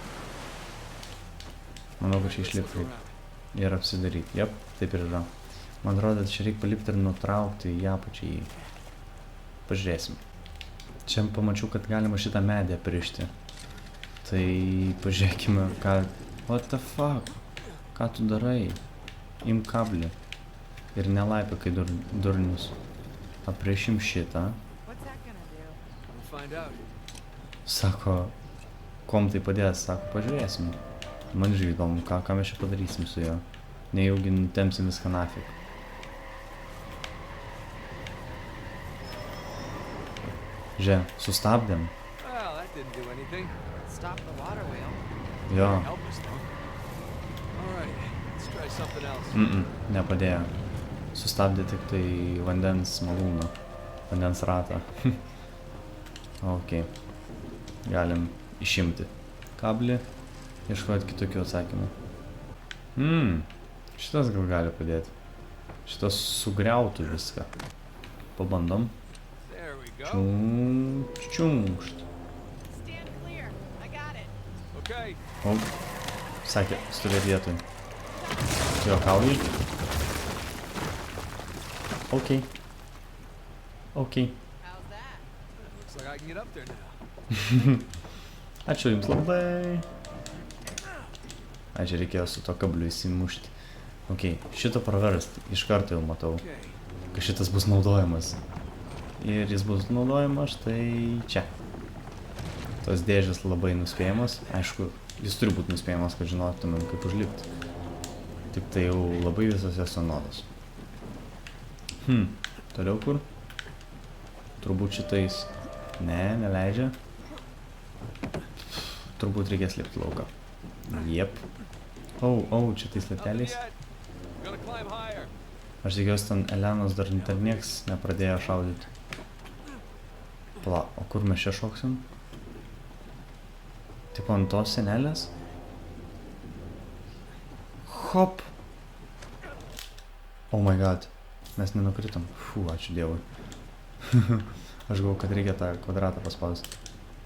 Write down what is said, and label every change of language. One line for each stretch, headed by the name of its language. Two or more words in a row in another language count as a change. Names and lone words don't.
Lithuanian: Manau, kad čia išlipti ir apsidaryti. Jep, taip ir yra. Man atrodo, čia reikia palipti ir nutraukti į apačią jį. Pažiūrėsim. Čia pamačiau, kad galima šitą medį aprišti. Tai pažiūrėkime, ką...
English: What the fuck?
Lithuanian: Ką tu darai? Imk kablį. Ir nelaipė, kai durnius. Aprišim šitą.
English: What's that gonna do? We'll find out.
Lithuanian: Sako, kom tai padės? Sako, pažiūrėsim. Man žiūrėjau įdomu, ką mes čia padarysim su juo. Nejaugi nutemsim viską nafik. Žiūrė, sustabdėm.
English: Well, that didn't do anything. Stop the water wheel.
Lithuanian: Jo.
English: Help us though. All right, let's try something else.
Lithuanian: Nepadėjo. Sustabdė tik tai vandens malūną. Vandens ratą. Ok. Galim išimti kablį. Ieškoti kitokių atsakymų. Šitas gal gali padėti. Šitas sugriautų viską. Pabandom.
English: There we go.
Lithuanian: Čiunkšt.
English: Stand clear. I got it. Okay.
Lithuanian: O, sakė, stovėt vietoj. Jo kaulį. Ok.
English: How's that? Looks like I can get up there now.
Lithuanian: Ačiū jums labai. Čia reikėjo su to kabliu įsimušti. Ok, šitą praverst iš karto jau matau,
English: Okay.
Lithuanian: kad šitas bus naudojamas. Ir jis bus naudojamas štai čia. Tos dėžės labai nuspėjamas. Aišku, jis turi būti nuspėjamas, kad žinotumėm kaip užlipti. Tik tai jau labai visos jas sunodos. Toliau kur? Turbūt šitais. Ne, neleidžia. Turbūt reikės lipti lauką. Jep. Čia tais laipteliais.
English: Gonna climb higher.
Lithuanian: Aš tikiuosi, ten Elenos dar nieks nepradėjo šaudyti. Pala, o kur mes čia šoksim? Tipo ant tos senelės? Hop!
English: Oh my god.
Lithuanian: Mes nenukritom. Ačiū Dievui. Aš galvoju, kad reikia tą kvadratą paspausti.